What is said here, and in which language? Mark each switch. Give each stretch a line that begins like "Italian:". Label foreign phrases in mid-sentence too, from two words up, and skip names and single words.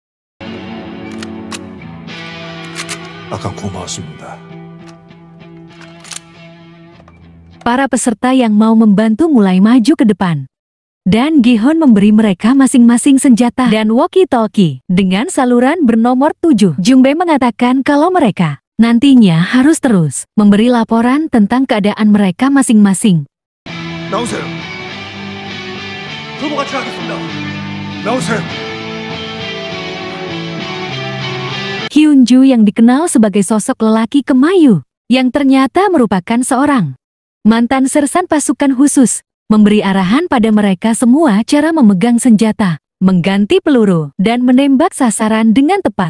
Indonesian: Para peserta yang mau membantu mulai maju ke depan. Dan Gi-hun memberi mereka masing-masing senjata dan walkie-talkie dengan saluran bernomor 7. Jungbae mengatakan kalau mereka nantinya harus terus memberi laporan tentang keadaan mereka masing-masing.
Korean: 나오세요. 저도 같이 가겠습니다. 나오세요.
Indonesian: Hyunju yang dikenal sebagai sosok lelaki kemayu, yang ternyata merupakan seorang mantan sersan pasukan khusus, memberi arahan pada mereka semua cara memegang senjata, mengganti peluru, dan menembak sasaran dengan tepat.